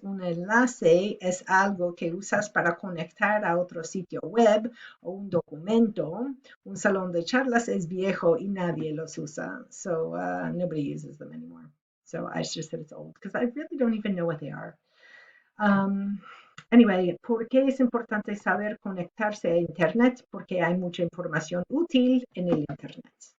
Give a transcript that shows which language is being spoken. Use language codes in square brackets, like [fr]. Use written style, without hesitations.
[es] Un enlace es algo que usas para conectar a otro sitio web o un documento. Un salón de charlas es viejo y nadie los usa. [en] So nobody uses them anymore. So I just said it's old because I really don't even know what they are. [es] Anyway, ¿por qué es importante saber conectarse a Internet? Porque hay mucha información útil en el Internet.